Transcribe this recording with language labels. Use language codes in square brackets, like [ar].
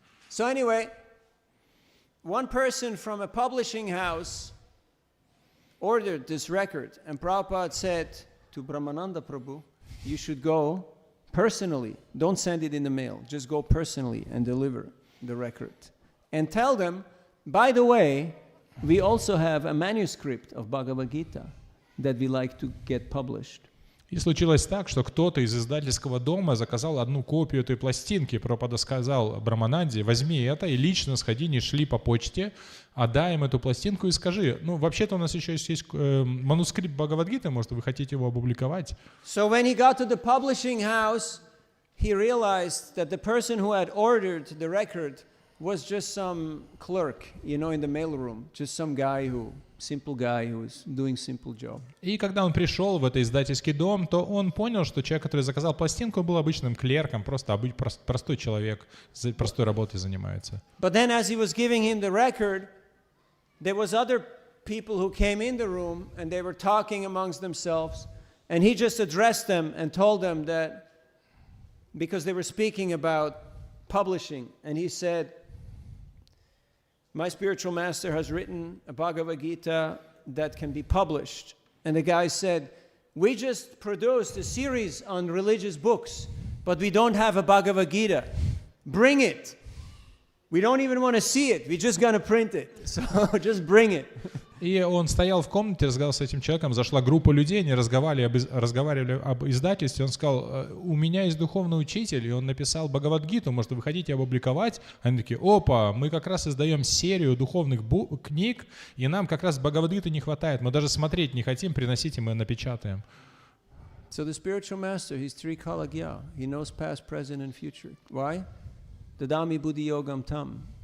[en] So anyway, one person from a publishing house ordered this record, and Prabhupada said to Brahmananda Prabhu, you should go personally. Don't send it in the mail. Just go personally and deliver the record. And tell them, by the way, we also have a manuscript of Bhagavad Gita that we like to get published. [ru] И случилось так, что кто-то из издательского дома заказал одну копию этой пластинки. Прабхупада сказал Брамананде: возьми это и лично сходи, не шли по почте, отдай им эту пластинку и скажи, вообще-то у нас еще есть манускрипт Бхагавад-гиты, может, вы хотите его опубликовать? [en] So when he got to the publishing house, he realized that the person who had ordered the record was just some clerk, in the mailroom, just some simple guy who was doing simple job. [ru] И когда он пришел в этот издательский дом, то он понял, что человек, который заказал пластинку, был обычным клерком, просто простой человек, простой работой занимается. [en] But then as he was giving him the record, there was other people who came in the room and they were talking amongst themselves, and he just addressed them and told them that, because they were speaking about publishing, and he said, my spiritual master has written a Bhagavad Gita that can be published. And the guy said, we just produced a series on religious books, but we don't have a Bhagavad Gita. Bring it. We don't even want to see it. We're just going to print it. So just bring it. [ru] И он стоял в комнате, разговаривал с этим человеком, зашла группа людей, они разговаривали об издательстве, он сказал, у меня есть духовный учитель, и он написал Бхагавад-гиту, может, вы хотите опубликовать? Они такие, опа, мы как раз издаем серию духовных книг, и нам как раз Бхагавад-гиты не хватает, мы даже смотреть не хотим, приносите, мы напечатаем. [en] So the spiritual master, he's Trikalagya. He knows past, present, and future. Why? [sa] Dadami buddhi yogam tam.